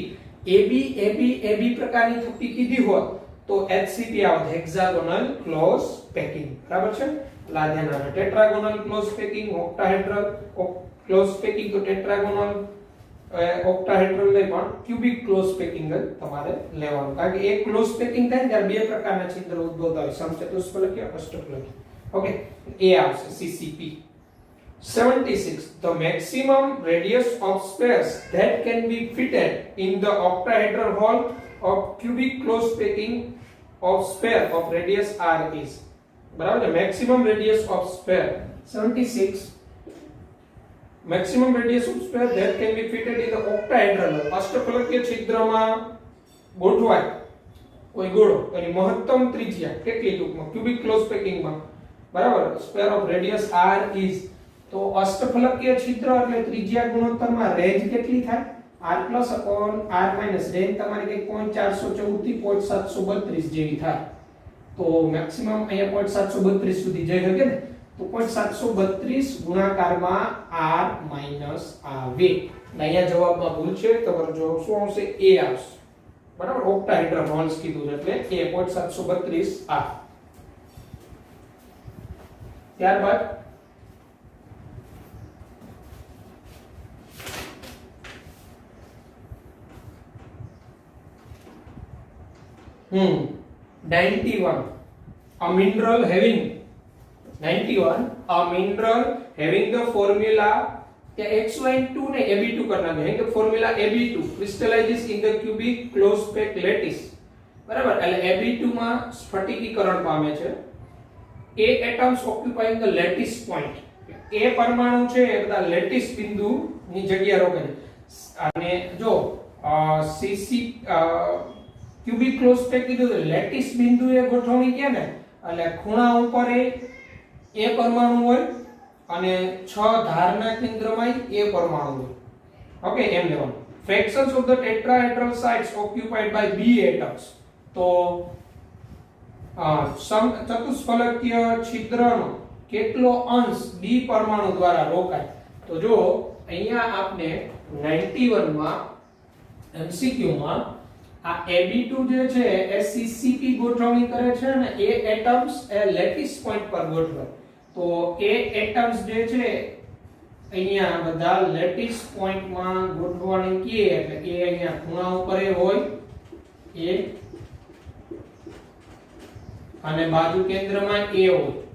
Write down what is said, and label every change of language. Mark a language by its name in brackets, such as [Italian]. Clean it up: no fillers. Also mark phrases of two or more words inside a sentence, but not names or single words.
[Gujarati] AB AB AB પ્રકારની થપ્પી કીધી હોય તો HCP આવે [English] hexagonal close packing [Gujarati] બરાબર છે ધ્યાન રાખો [English] tetragonal close packing octahedral close packing [Gujarati] તો [English] tetragonal octahedral [Gujarati] નહીં પણ [English] cubic close packing [Gujarati] જ તમારે લેવાનું કારણ કે એક [English] close packing [Gujarati] થાય ત્યારે બે પ્રકારના છિદ્ર ઉદ્ભવતા હોય સમચતુષ્ફલકીય અષ્ટફલકીય ઓકે એ આવશે [English] CCP 76 the maximum radius of space that can be fitted in the octahedral hole of cubic close packing of sphere of radius r is [Gujarati] બરાબર છે [English] maximum radius of sphere 76 maximum radius of sphere that can be fitted in the octahedral hole [Gujarati] અષ્ટફલકીય છિદ્રમાં ગોઠવાય કોઈ ગોળો એની મહત્તમ ત્રિજ્યા કેટલી ટૂંકમાં [English] cubic close packingમાં [Gujarati] બરાબર [English] sphere of radius r is [Gujarati] તો અષ્ટફલકીય છિદ્ર એટલે ત્રિજ્યા ગુણોત્તરમાં રેન્જ કેટલી થાય [English] r plus upon r minus [Gujarati] રેન્જ તમારી કઈ 0.414 થી 0.732 જેવી થાય તો મેક્સિમમ અહીંયા 0.732 સુધી જઈ શકે ને તો 0.732 ગુણાકારમાં r માઈનસ આવે અહીંયા જવાબમાં ભૂલ છે તમારો જવાબ શું આવશે a આવશે બરાબર [English] octahedral holes [Gujarati] કીધું છે એટલે a 0.732 r [English] ત્યારબાદ a mineral having 91 a mineral having the formula કે XY2 ને AB2 [Hindi] करना है तो [English] formula AB2 crystallizes in the cubic close packed lattice [Gujarati] બરાબર એટલે AB2 માં સ્ફટિકીકરણ પામે છે [English] A atoms occupying the lattice [Gujarati] point A પરમાણુ છે એ બધા લેટિસ બિંદુ ની જગ્યા રોકે છે અને જો CC [English] cubic close pack [Gujarati] કીધું તો લેટિસ બિંદુએ ગોઠવણી કે ને એટલે ખૂણા ઉપર એ પરમાણુ હોય અને 6 ધારના કેન્દ્રમાં એ પરમાણુ હોય ઓકે એમ લેવાનું [English] fractions of the tetrahedral sites occupied by B atoms [Gujarati] તો ચતુષ્ફલકીય છિદ્રનો કેટલો અંશ B પરમાણુ દ્વારા રોકાય તો જો અહીંયા આપણે 91 માં MCQ માં આ AB2 જે છે એ CCP ગોઠવણી કરે છે અને A એટમ્સ એ [English] lattice point [Gujarati] પર ગોઠવે તો A એટમ્સ જે છે અહીંયા બધા [English] lattice point [Gujarati] માં ગોઠવણી કીએ એટલે એ અહીંયા ખૂણા ઉપર હોય A અને બાજુ કેન્દ્રમાં A હોય